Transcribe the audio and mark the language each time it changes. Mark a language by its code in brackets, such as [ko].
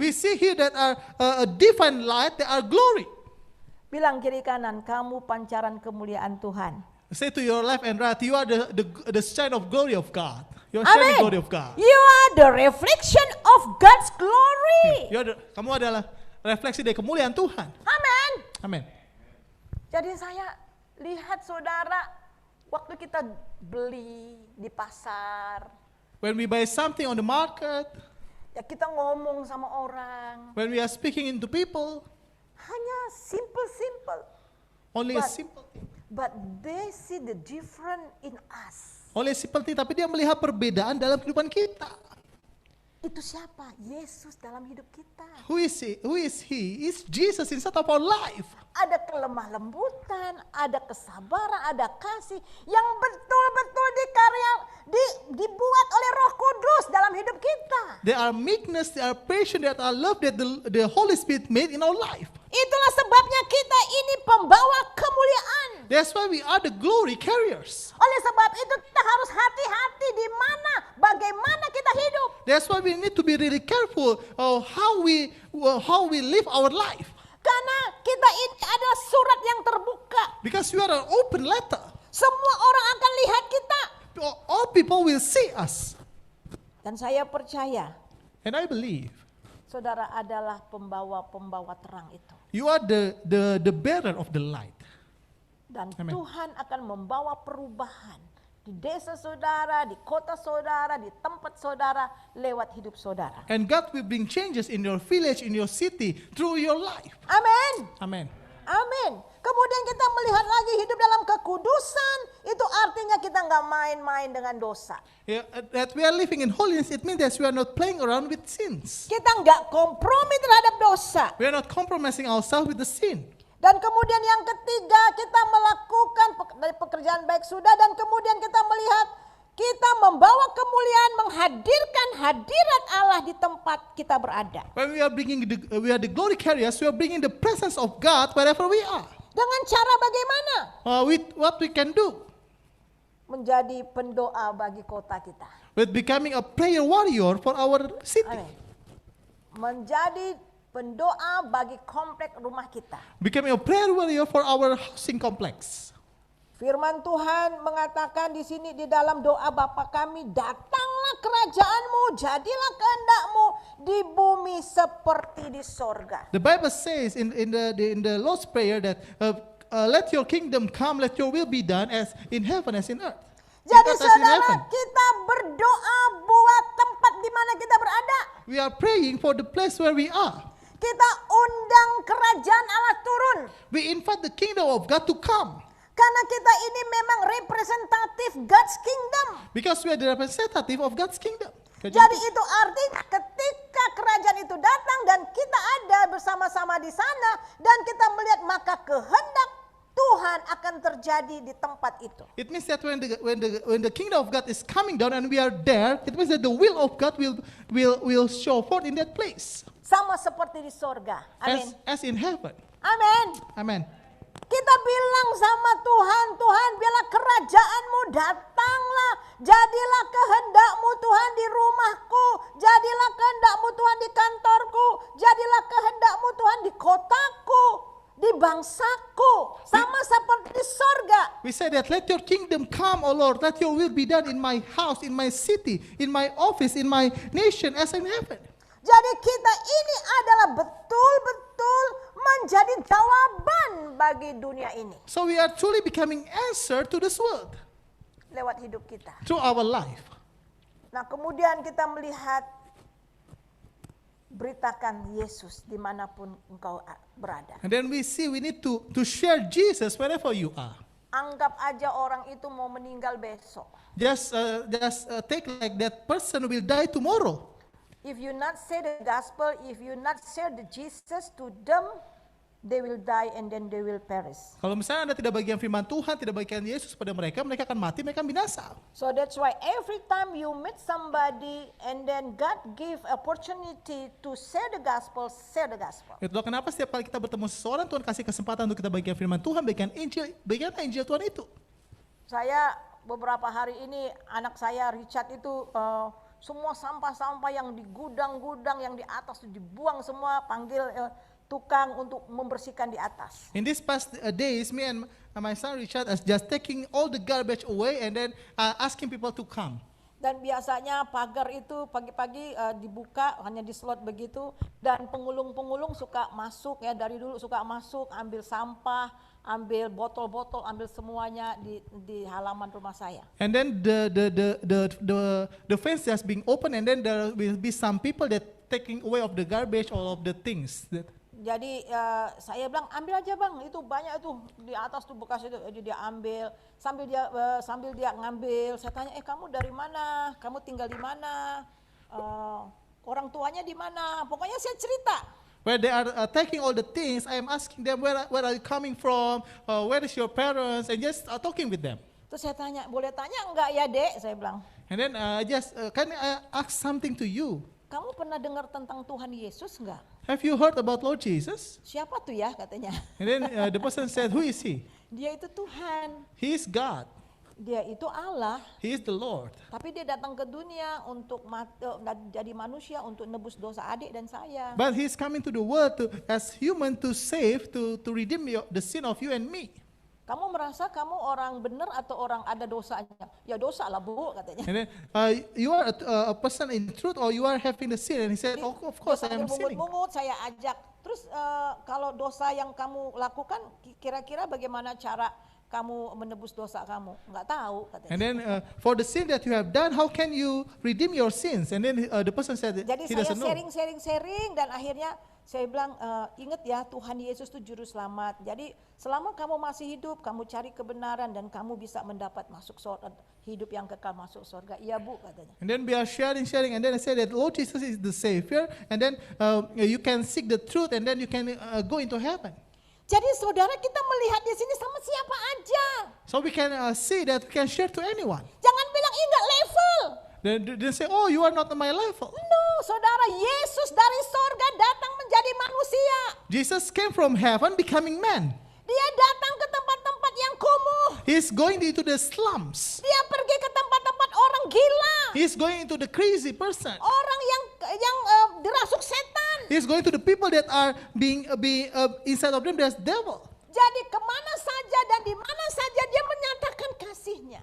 [en] We see here that are a divine light, there are glory. [id] Bilang kiri kanan, kamu pancaran kemuliaan Tuhan. [en] Say to your left and right, you are the shine of glory of God. You are shining glory of God. You are the reflection of God's glory. [id] Kamu adalah refleksi dari kemuliaan Tuhan. Amin. Amin. Jadi saya lihat saudara, waktu kita beli di pasar. [en] When we buy something on the market. [id] Ya kita ngomong sama orang. [en] When we are speaking into people. [id] Hanya simple. [en] Only a simple thing. But they see the difference in us. Only a simple thing, [id] tapi dia melihat perbedaan dalam kehidupan kita. Itu siapa? Yesus dalam hidup kita. [en] Who is he? It's Jesus inside of our life. [id] Ada kelemah lembutan, ada kesabaran, ada kasih yang betul-betul dibuat oleh Roh Kudus dalam hidup kita. [en] There are meekness, there are patience, there are love that the Holy Spirit made in our life. [id] Itulah sebabnya kita ini pembawa kemuliaan. [en] That's why we are the glory carriers. [id] Oleh sebab itu kita harus hati-hati di mana, bagaimana kita hidup. [en] That's why we need to be really careful of how we live our life. [id] Karena kita ini adalah surat yang terbuka. [en] Because we are an open letter. [id] Semua orang akan lihat kita. [en] All people will see us. [id] Dan saya percaya. [en] And I believe. [id] Saudara adalah pembawa terang itu. [en] You are the bearer of the light. [id] Dan Amen. Tuhan akan membawa perubahan di desa saudara, di kota saudara, di tempat saudara, lewat hidup saudara. [en] And God will bring changes in your village, in your city, through your life. [id] Amin. Amin. Amin. Kemudian kita melihat lagi hidup dalam kekudusan, itu artinya kita nggak main-main dengan dosa. [en] Yeah, that we are living in holiness, it means that we are not playing around with sins. [id] Kita nggak kompromi terhadap dosa. [en] We are not compromising ourselves with the sin. [id] Dan kemudian yang ketiga, kita melakukan dari pekerjaan baik sudah, dan kemudian kita melihat kita membawa kemuliaan, menghadirkan hadirat Allah di tempat kita berada. [en] When we are the glory carriers, we are bringing the presence of God wherever we are. [id] Dengan cara bagaimana? [en] With what we can do. [id] Menjadi pendoa bagi kota kita. [en] With becoming a prayer warrior for our city. [id] Amin. Menjadi pendoa bagi komplek rumah kita. [en] Becoming a prayer warrior for our housing complex. [id] Firman Tuhan mengatakan di sini di dalam doa Bapa kami, datanglah kerajaanmu, jadilah kehendakmu di bumi seperti di sorga. [en] The Bible says in the Lord's Prayer that let your kingdom come, let your will be done as in heaven as in earth. [id] Jadi saudara, kita berdoa buat tempat di mana kita berada. [en] We are praying for the place where we are. [id] Kita undang kerajaan Allah turun. [en] We invite the kingdom of God to come. [id] Karena kita ini memang representatif [en] God's kingdom. Because we are the representative of God's kingdom. [id] Jadi itu artinya ketika kerajaan itu datang dan kita ada bersama-sama di sana dan kita melihat, maka kehendak Tuhan akan terjadi di tempat itu. [en] It means that when the kingdom of God is coming down and we are there, it means that the will of God will show forth in that place. [id] Sama seperti di sorga. Amin. [en] As in heaven. [id] Amin. [en] Amen. [id] Kita bilang sama Tuhan, Tuhan biarlah kerajaanmu datanglah. Jadilah kehendakmu Tuhan di rumahku. Jadilah kehendakmu Tuhan di kantorku. Jadilah kehendakmu Tuhan di kotaku. Di bangsaku. Sama seperti di sorga. [en] We say that let your kingdom come, O Lord. Let your will be done in my house, in my city, in my office, in my nation as in heaven. [id] Jadi kita ini adalah betul-betul menjadi jawaban bagi dunia ini. [en] So we are truly becoming answer to this world. [id] Lewat hidup kita. [en] Through our life. [id] Nah kemudian kita melihat, beritakan Yesus dimanapun engkau berada. [en] And then we see we need to share Jesus wherever you are. Anggap aja orang itu mau meninggal besok. Just take like that person will die tomorrow. If you not say the gospel, if you not share the Jesus to them, they will die and then they will perish. [id] Kalau misalnya Anda tidak bagian firman Tuhan, tidak bagian Yesus pada mereka, mereka akan mati, mereka akan binasa. [en] So that's why every time you meet somebody and then God give opportunity to share the gospel, share the gospel. [id] Itulah kenapa setiap kali kita bertemu seseorang, Tuhan kasih kesempatan untuk kita bagian firman Tuhan, bagian Injil Tuhan itu. Saya beberapa hari ini, anak saya Richard itu semua sampah-sampah yang di gudang-gudang yang di atas itu dibuang semua, panggil tukang untuk membersihkan di atas. In these past days, me and my son Richard is just taking all the garbage away and then asking people to come. Dan biasanya pagar itu pagi-pagi dibuka hanya di slot begitu, dan pengulung-pengulung suka masuk ya, dari dulu suka masuk ambil sampah, ambil botol-botol, ambil semuanya di halaman rumah saya. And then the fence just being open and then there will be some people that taking away of the garbage all of the things that. Jadi saya bilang ambil aja bang, itu banyak itu di atas tuh bekas itu. Jadi dia ambil sambil dia ngambil. Saya tanya, kamu dari mana? Kamu tinggal di mana? Orang tuanya di mana? Pokoknya saya cerita. [en] Where they are taking all the things, I am asking them where are you coming from? Where is your parents? And just talking with them. [id] Terus saya tanya, boleh tanya enggak ya dek? Saya bilang. [en] And then can I ask something to you? [id] Kamu pernah dengar tentang Tuhan Yesus enggak? [en] Have you heard about Lord Jesus? [id] Siapa tuh ya katanya? [en] And then the person said, who is he? [id] Dia itu Tuhan. [en] He is God. [id] Dia itu Allah. [en] He is the Lord. [id] Tapi dia datang ke dunia untuk jadi manusia, untuk nebus dosa adik dan saya. [en] But he's coming to the world as human to save, to redeem the sin of you and me. [id] Kamu merasa kamu orang benar atau orang ada dosanya? Ya dosa lah bu katanya. [en] And then you are a person in truth or you are having the sin? And he said, oh, of course I am sinning. [id] Mungut, saya ajak. Terus kalau dosa yang kamu lakukan, kira-kira bagaimana cara kamu menebus dosa kamu? Enggak tahu katanya. [en] And then for the sin that you have done, how can you redeem your sins? And then the person said, [id] jadi [en] he doesn't know. [id] Jadi saya sharing dan akhirnya saya bilang, ingat ya Tuhan Yesus itu juru selamat. Jadi selama kamu masih hidup, kamu cari kebenaran dan kamu bisa mendapat masuk surga, hidup yang kekal masuk surga. Iya bu katanya. [en] And then we are sharing, and then I said that Lord Jesus is the Savior, and then you can seek the truth, and then you can go into heaven. [id] Jadi saudara, kita melihat di sini sama siapa aja. [en] So we can see that we can share to anyone. [id] Jangan bilang enggak level. [en] Then say, oh, you are not on my level. [id] No, saudara, Yesus dari sorga datang menjadi manusia. [en] Jesus came from heaven becoming man. [id] Dia datang ke tempat-tempat yang kumuh. [en] He's going into the slums. [id] Dia pergi ke tempat-tempat orang gila. [en] He's going into the crazy person. [id] Orang yang dirasuk setan. [en] He's going to the people that are being inside of them there's devil. [id] Jadi kemana saja dan di mana saja dia menyatakan kasihnya.